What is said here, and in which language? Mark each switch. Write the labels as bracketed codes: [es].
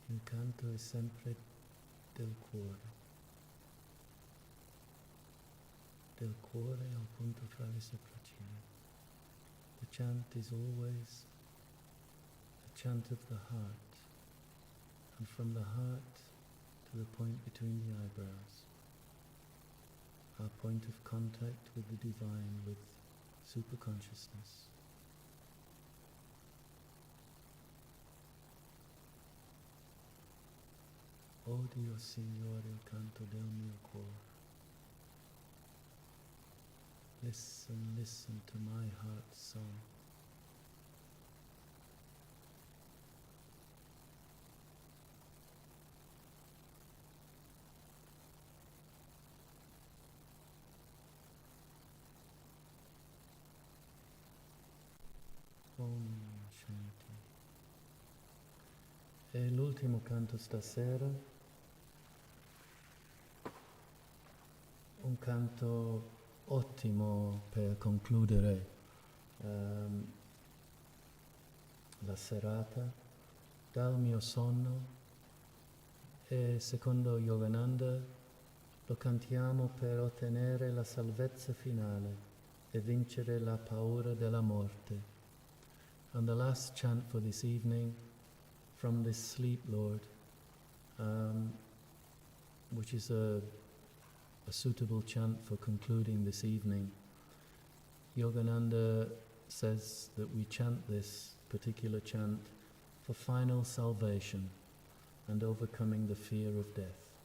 [it] canto è sempre del cuore al punto fra le sopracciglia. [en] The chant is always a chant of the heart, and from the heart to the point between the eyebrows, our point of contact with the divine, with superconsciousness. [it] Odio, Signore, il canto del mio cuore. [en] Listen, listen to my heart's song. [sa] Om Shanti. [it] E l'ultimo canto stasera, un canto ottimo per concludere la serata. Dal mio sonno, e secondo Yogananda lo cantiamo per ottenere la salvezza finale e vincere la paura della morte. [en] And the last chant for this evening, from this sleep, Lord, which is a suitable chant for concluding this evening. Yogananda says that we chant this particular chant for final salvation and overcoming the fear of death.